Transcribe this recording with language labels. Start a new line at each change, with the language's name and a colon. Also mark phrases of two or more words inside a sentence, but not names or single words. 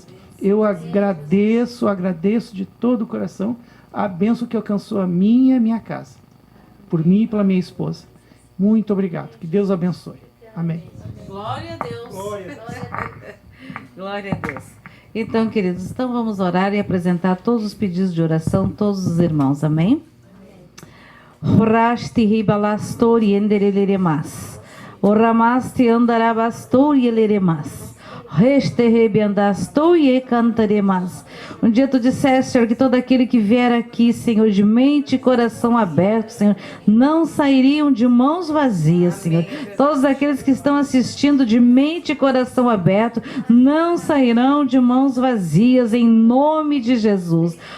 Portuguese: Eu agradeço de todo o coração a bênção que alcançou a minha e a minha casa, por mim e pela minha esposa. Muito obrigado. Que Deus abençoe. Amém. Glória a Deus. Glória a Deus. Então, queridos, vamos orar e apresentar todos os pedidos de oração, todos os irmãos. Amém? Orasti ribalastori endereremas. Oramasti andarabastori eleremas. Um dia tu disseste, Senhor, que todo aquele que vier aqui, Senhor, de mente e coração aberto, Senhor, não sairiam de mãos vazias, Senhor. Todos aqueles que estão assistindo de mente e coração aberto não sairão de mãos vazias, em nome de Jesus.